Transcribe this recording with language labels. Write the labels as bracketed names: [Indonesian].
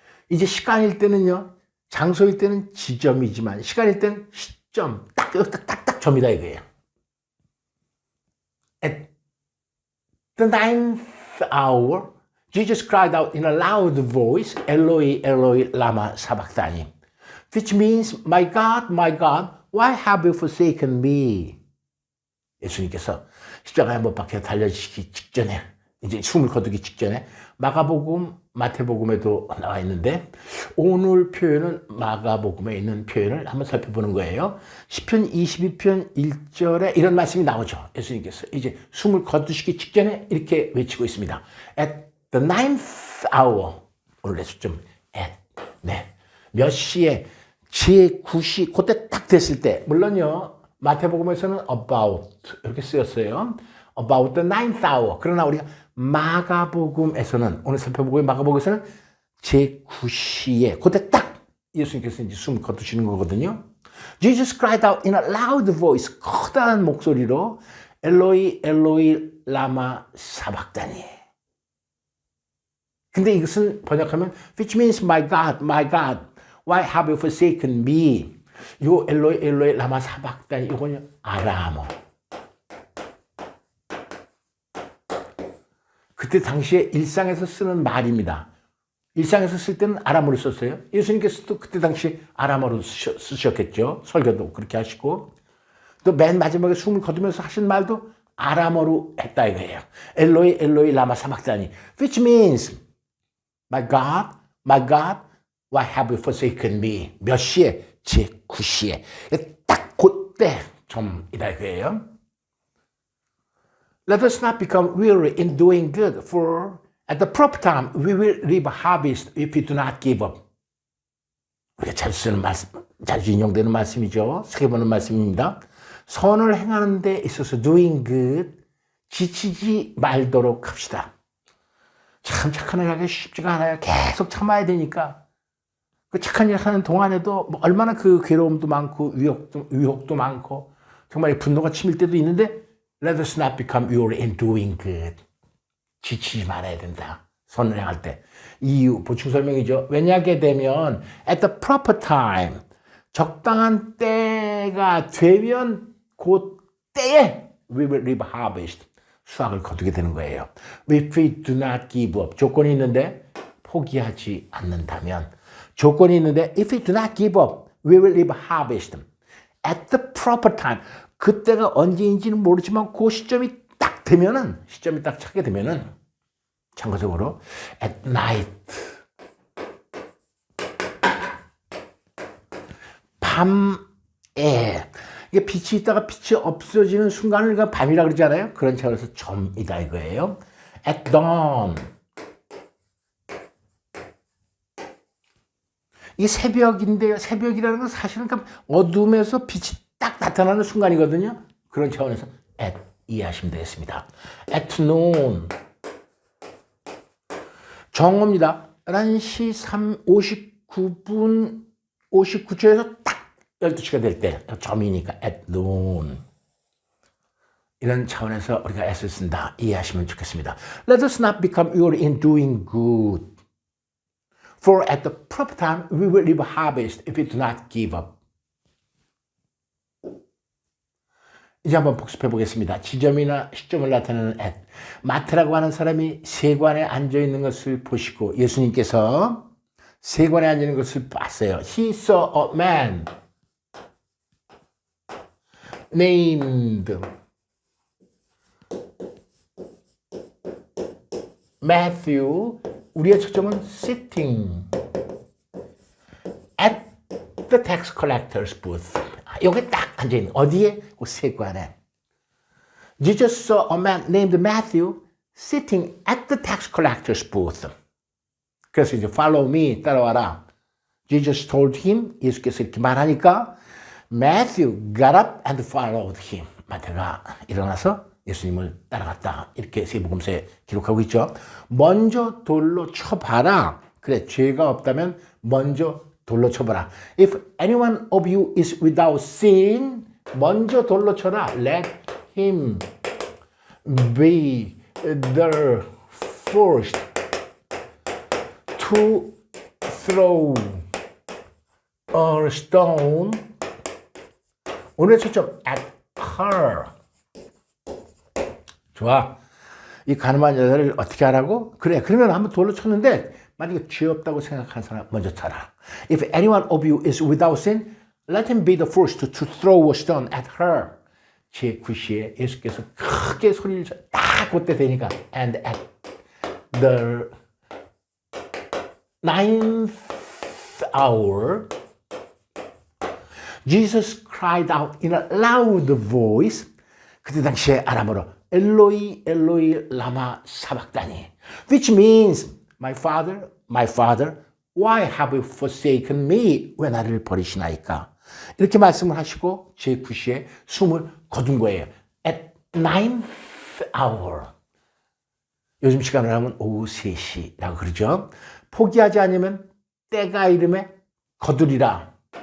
[Korean] 이제 시간일 때는요, 장소일 때는 지점이지만 시간일 때는 시점, 딱 점이다 이거예요. [English] At the ninth hour, Jesus cried out in a loud voice, [Aramaic] Eloi, Eloi, lama sabachthani, [English] which means, my God, why have you forsaken me? [Korean] 예수님께서 십자가에 못 박혀 달려지기 직전에 이제 숨을 거두기 직전에 마가복음, 마태복음에도 나와 있는데 오늘 표현은 마가복음에 있는 표현을 한번 살펴보는 거예요. 시편 22편 1절에 이런 말씀이 나오죠. 예수님께서 이제 숨을 거두시기 직전에 이렇게 외치고 있습니다. [English] At the ninth hour. [Korean] 오늘의 수점 [English] at. [Korean] 네. 몇 시에 제9시 그때 딱 됐을 때 물론요. 마태복음에서는 about 이렇게 쓰였어요. [English] About the ninth hour. [Korean] 그러나 우리가 마가복음에서는 오늘 살펴보고 마가복음에서는 제9시에 그때 딱 예수님께서 이제 숨을 거두시는 거거든요. [English] Jesus cried out in a loud voice. [Korean] 커다란 목소리로 [Aramaic] 엘로이 엘로이 라마 사박다니. [Korean] 근데 이것은 번역하면 [English] which means my God, why have you forsaken me? [Korean] 요 [Aramaic] 엘로이 엘로이 라마 사박다니 [Korean] 이거는요 아람어. 그때 당시에 일상에서 쓰는 말입니다. 일상에서 쓸 때는 아람어를 썼어요. 예수님께서도 그때 당시 아람어로 쓰셨겠죠. 설교도 그렇게 하시고 또 맨 마지막에 숨을 거두면서 하신 말도 아람어로 했다 이거예요. [Aramaic] 엘로이 엘로이 라마 사박다니 [English] which means my God, why have you forsaken me? [Korean] 몇 시에? 제9시에. 딱 그때 점이다 이거예요. [English] Let us not become weary in doing good, for at the proper time we will reap a harvest if we do not give up. [Korean] 우리가 자주 쓰는 말씀, 자주 인용되는 말씀이죠. 새겨보는 말씀입니다. 선을 행하는 데 있어서 [English] doing good, [Korean] 지치지 말도록 합시다. 참 착한 일 하기 쉽지가 않아요. 계속 참아야 되니까. 그 착한 일 하는 동안에도 뭐 얼마나 그 괴로움도 많고 유혹도 많고 정말 분노가 치밀 때도 있는데 [English] Let us not become weary in doing good. [Korean] 지치지 말아야 된다. 선을 행할 때. 이유 보충 설명이죠. 왜냐하게 되면 [English] at the proper time [Korean] 적당한 때가 되면 그 때에 [English] we will reap harvest. [Korean] 수확을 거두게 되는 거예요. [English] If we do not give up. [Korean] 조건이 있는데 포기하지 않는다면. 조건이 있는데 [English] if we do not give up, we will reap harvest. At the proper time. [Korean] 그때가 언제인지는 모르지만 그 시점이 딱 되면은, 시점이 딱 차게 되면은, 참고적으로, [English] at night. [Korean] 밤에. 이게 빛이 있다가 빛이 없어지는 순간을 우리가 밤이라 그러잖아요. 그런 차원에서 점이다 이거예요. [English] At dawn. [Korean] 이게 새벽인데요. 새벽이라는 건 사실은 어둠에서 빛이 딱 나타나는 순간이거든요. 그런 차원에서 at 이해하시면 되겠습니다. [English] At noon. [Korean] 정오입니다. 11시 59분 59초에서 딱 12시가 될 때 점이니까 [English] at noon. [Korean] 이런 차원에서 우리가 애를 쓴다. 이해하시면 좋겠습니다. [English] Let us not become weary in doing good. For at the proper time we will reap a harvest if we do not give up. [Korean] 이제 한번 복습해 보겠습니다. 지점이나 시점을 나타내는 at. 마태라고 하는 사람이 세관에 앉아 있는 것을 보시고 예수님께서 세관에 앉아 있는 것을 봤어요. [English] He saw a man named Matthew. [Korean] 우리의 초점은 [English] sitting at the tax collector's booth. [Korean] 여기 딱 앉아있는 어디에? 그 세관에. [English] Jesus saw a man named Matthew sitting at the tax collector's booth. [Korean] 그래서 이제 [English] follow me, [Korean] 따라와라. [English] Jesus told him, [Korean] 예수께서 이렇게 말하니까 [English] Matthew got up and followed him. [Korean] 마태가 일어나서 예수님을 따라갔다. 이렇게 세복음서에 기록하고 있죠. 먼저 돌로 쳐봐라. 그래, 죄가 없다면 먼저 돌로 쳐봐라. [English] If anyone of you is without sin, [Korean] 먼저 돌로 쳐라. [English] Let him be the first to throw a stone. [Korean] 오늘의 초점 [English] at her. [Korean] 좋아. 이 가늠한 여자를 어떻게 하라고? 그래. 그러면 한번 돌로 쳤는데 만약에 죄 없다고 생각하는 사람 먼저 쳐라. [English] If anyone of you is without sin, let him be the first to throw a stone at her. [Korean] 제9시에 예수께서 크게 소리를 딱 그때 되니까 [English] and at the 9th hour Jesus cried out in a loud voice. [Korean] 그때 당시에 아람어로 [Aramaic] 엘로이 엘로이 라마 사박다니, [English] which means my father, why have you forsaken me? [Korean] 왜 나를 버리시나이까? 이렇게 말씀을 하시고 제9시에 숨을 거둔 거예요. [English] At 9th hour. [Korean] 요즘 시간으로 하면 오후 3시라고 그러죠. 포기하지 않으면 때가 이름에 거두리라.